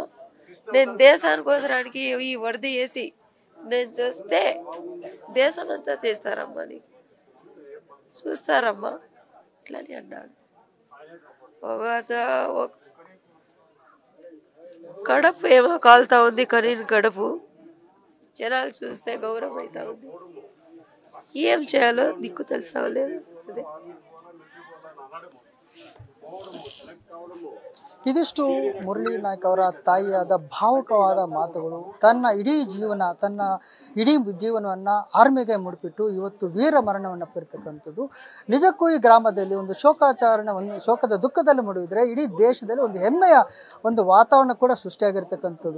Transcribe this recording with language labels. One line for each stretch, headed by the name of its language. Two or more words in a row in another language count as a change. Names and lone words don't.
Telugu: నేను దేశానికోసరానికి ఈ వరద వేసి నేను చేస్తే దేశం అంతా చేస్తారమ్మా, నీకు చూస్తారమ్మా ఇట్లని అన్నాడు. కడుపు ఏమో కాలుతా ఉంది, కానీ కడుపు జనాలు చూస్తే గౌరవం అవుతా ఉంది. ఏం చేయాలో దిక్కు తెలుసవలేదు. అదే
Kannada: ಇದಿಷ್ಟು ಮುರಳಿ ನಾಯ್ಕ ಅವರ ತಾಯಿಯಾದ ಭಾವುಕವಾದ ಮಾತುಗಳು. ತನ್ನ ಇಡೀ ಜೀವನವನ್ನು ಆರ್ಮಿಗೆ ಮುಡಿಪಿಟ್ಟು ಇವತ್ತು ವೀರ ಮರಣವನ್ನು ಅಪ್ಪಿರ್ತಕ್ಕಂಥದ್ದು. ನಿಜಕ್ಕೂ ಈ ಗ್ರಾಮದಲ್ಲಿ ಒಂದು ಶೋಕಾಚರಣೆ, ಒಂದು ಶೋಕದ ದುಃಖದಲ್ಲಿ ಮುಡಿದ್ರೆ ಇಡೀ ದೇಶದಲ್ಲಿ ಒಂದು ಹೆಮ್ಮೆಯ ಒಂದು ವಾತಾವರಣ ಕೂಡ ಸೃಷ್ಟಿಯಾಗಿರ್ತಕ್ಕಂಥದ್ದು.